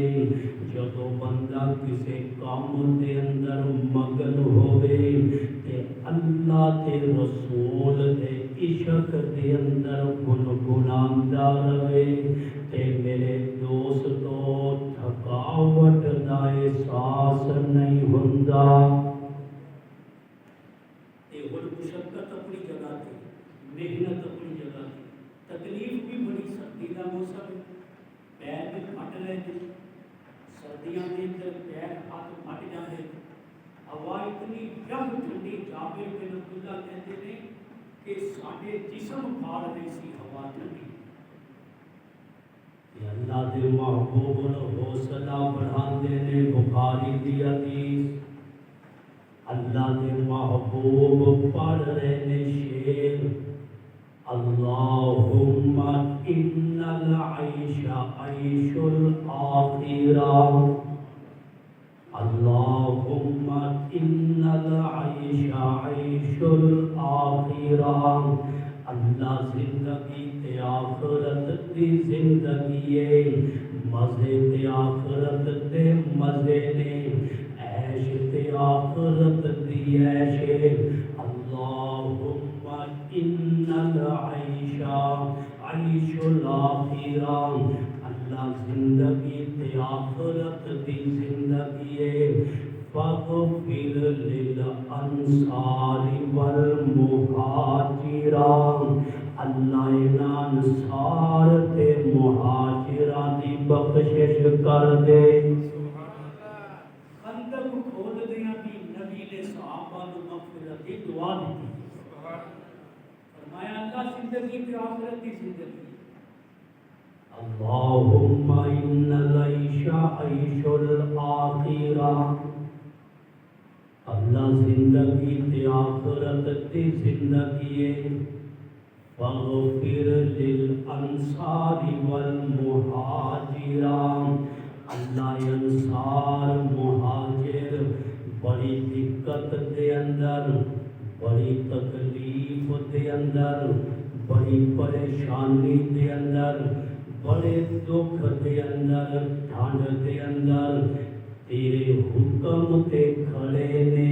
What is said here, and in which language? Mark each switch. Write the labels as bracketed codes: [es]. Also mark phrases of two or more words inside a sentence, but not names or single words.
[pa] جدوں بندہ کسی کام دے اندر مگن ہووے تے اللہ تے رسول دے عشق دے اندر گنگناندا رہے تے میرے دوستوں تھکاوٹ دا احساس نہیں ہندا. [ur] مشقت اپنی جگہ تھی، محنت اپنی جگہ تھی، تکلیف بھی بڑی. سردی کا موسم، پیر بھی پھٹ رہے تھے، سردیوں کے اندر پیر ہاتھ پھٹ جاتے، ہوا اتنی یم ٹھنڈی. [pa] جابر بن عبداللہ [ur] کہتے ہیں کہ [pa] ساڈے جسم پھاڑ رہی سی ہوا ٹھنڈی. اللہ دے محبوب حوصلہ بڑھاتے نے. بخاری دی حدیث، اللہ دے محبوب پڑھ رہے نے شعر, [ar] اللهم إن العيش عيش الآخرة، اللهم إن العيش عيش الآخرة. [pa] اللہ زندگی تے آخرت دی زندگی ہے، مزے تے آخرت دے مزے نے، عیش تے آخرت دی عیش ہے. [ar] اللهم إن العيش عيش الآخرة, [pa] اللہ زندگی تے آخرت دی زندگی ہے. [ar] فاغفر للأنصار والمهاجرة, [pa] اللہ انہاں انصار تے مہاجراں دی بخشش کر دے. خندق کھوددیاں بھی نبی نے صحابہ نوں مغفرت دی دعا دی. فرمایا اللہ زندگی تے آخرت دی زندگی, [ar] اللهم إن العيش عيش الآخرة, [pa] اللہ زندگی تے آخرت دی زندگی ہے. [ar] فاغفر للأنصار والمهاجرة, [pa] اللہ انصار مہاجر بڑی دقت دے اندر، بڑی تکلیف دے اندر، بڑی پریشانی دے اندر، بڑے دکھ دے اندر، ٹھنڈ دے اندر تیرے حکم تے کھڑے نے.